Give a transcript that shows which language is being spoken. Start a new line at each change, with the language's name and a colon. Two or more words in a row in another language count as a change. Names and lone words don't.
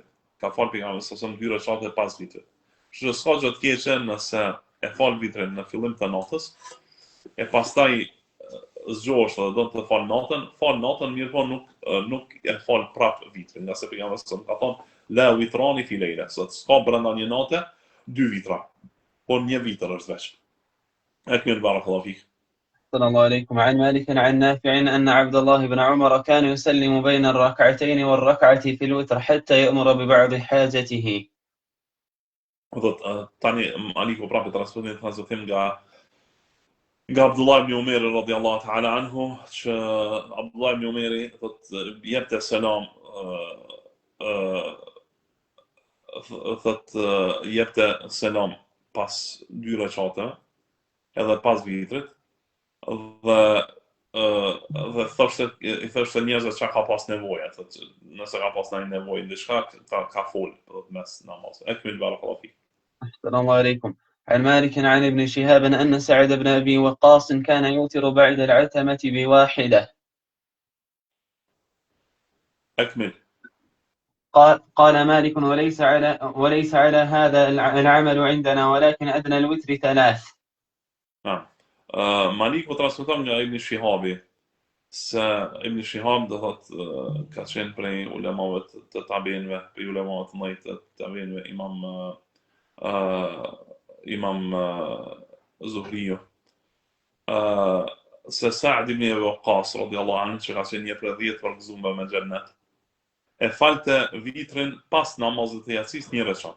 Albanian: Ka fal pejgamberi
Arabic: صلى الله عليه وسلم
Albanian: 2 rekate pas vitrit. Kështu që s'ka gjë të keqe nëse e fal vitrin në fillim të natës, e pastaj zgjohesh dhe do të fal natën, mirë po nuk e fal prap vitrin, nga se pejgamberi
Arabic: صلى الله عليه وسلم
Albanian: ka thonë
Arabic: لا وتران في ليلة,
Albanian: se s'ka brenda një nate 2 vitra, por një vitër është veç.
Arabic: أكمل بارك الله فيك. صلى الله عليكم. عن مالك عن نافع أن عبد الله بن عمر كان يسلم بين الركعتين والركعة في الوتر حتى يأمر ببعض حاجته.
Albanian: Tani Maliku prapë transmetim nga Abdullah ibn Umer
Arabic: رضي الله تعالى عنه,
Albanian: që Abdullah ibn Umeri jepte selam, jepte selam pas 2 rekate, edhe pas vitrit, dhe thoshte I thoshte njerëzve çka ka pas nevojë, nëse ka pas ndonjë nevojë diçka, ka fol mes namaz.
Arabic: أكمل بارك الله فيك. أحسن الله عليكم. عن مالك عن ابن شهاب أن سعد بن أبي وقاص كان يوتر بعد العتمة بواحدة. أكمل. قال مالك وليس على هذا العمل عندنا، ولكن أدنى الوتر 3.
Albanian: Malik po transmeton nga Ibn Shihabi se Ibn Shihab do thotë ka qenë prej ulemave të tabinëve, prej ulemave të mëdhenj të tabinëve, Imam Zuhriu, se Sa'd ibn Abi Waqqas
Arabic: رضي الله عنه,
Albanian: që ka qenë një prej 10 përgëzuar me xhennet, e falte vitrin pas namazit të jacis një rekat.